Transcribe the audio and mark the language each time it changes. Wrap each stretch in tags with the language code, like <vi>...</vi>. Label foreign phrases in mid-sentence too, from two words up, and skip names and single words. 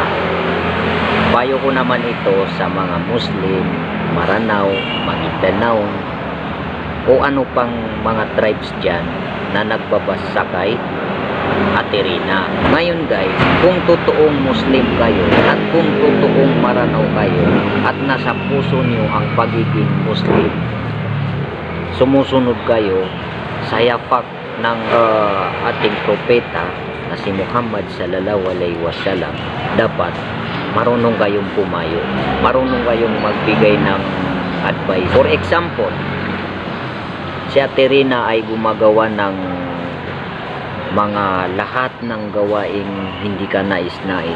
<tl>Payo ko naman ito sa mga Muslim, Maranao, Maguindanao, o ano pang mga tribes dyan na nagbabasakay Ate Rina. Ngayon guys, kung totoong Muslim kayo at kung totoong Maranao kayo at nasa puso nyo ang pagiging Muslim, sumusunod kayo sa yapak ng ating propeta na si Muhammad</tl> <ar>صلى الله عليه وسلم,</ar> <tl>dapat marunong kayong pumayo, marunong kayong magbigay ng advice.</tl> <en>For example,</en> <tl>si Ate Rina ay gumagawa ng mga lahat ng gawaing hindi ka nais-nais.</tl>